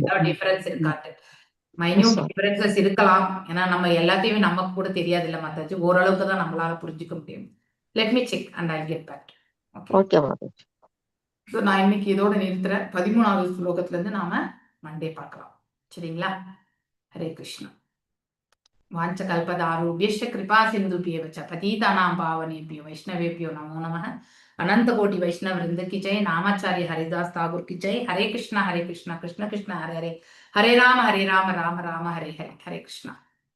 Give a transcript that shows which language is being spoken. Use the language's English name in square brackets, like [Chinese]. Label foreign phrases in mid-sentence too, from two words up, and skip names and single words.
[Tamil] ஏதாவது டிஃபரன்ஸ் இருக்காட்டு. [English] minute differences [Tamil] இருக்கலாம். ஏன்னா நம்ம எல்லாத்தையுமே நமக்கு கூட தெரியாது இல்ல மாதாஜி. ஓரளவுக்கு தான் நம்மளால புரிஞ்சுக்க முடியும். [English] let me check and I get back. okay, [Tamil] ஓகே மாதாஜி. ஸோ நான் இன்னைக்கு இதோட நிறுத்துறேன். 13வது ஸ்லோகத்துல இருந்து நாம மண்டே பார்க்கலாம். சரிங்களா? ஹரே கிருஷ்ணா. [Sanskrit] वाञ्छकल्पतारुभ्यश्च कृपा सिन्धुभ्येव च पतितानां पावनेभ्यो वैष्णवेभ्यो नमो नमः। [Hindi] अनंत कोटि वैष्णव वृंद की जय। नामाचार्य हरिदास ठाकुर की जय। हरे कृष्णा कृष्ण कृष्ण हरे हरे, हरे राम राम राम हरे हरे, हरे कृष्णा।